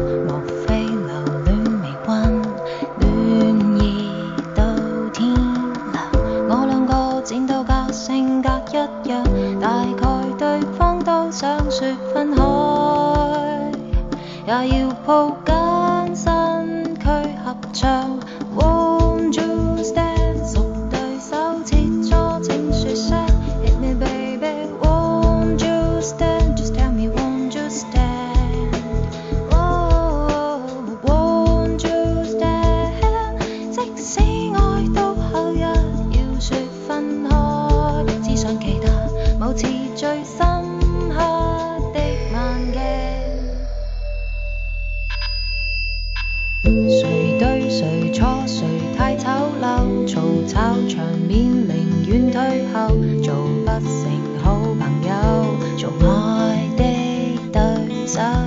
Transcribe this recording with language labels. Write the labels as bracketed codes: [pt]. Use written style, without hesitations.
[yue] 莫非留戀未慣，戀意到天亮。我兩個剪刀格性格一樣，大概對方都想說分開，也要抱緊身軀合唱。 [en] Won't you stand？ [yue] 熟對手切磋請說聲 [en] Hit me baby。Won't you stand？Just tell me won't you stand？Won't you stand？ [yue] 即使愛到後日要說分開，只想記得某次最深刻的晚鏡。誰對誰錯，誰太醜陋，嘈吵場面寧願退後，做不成好朋友，做愛的對手。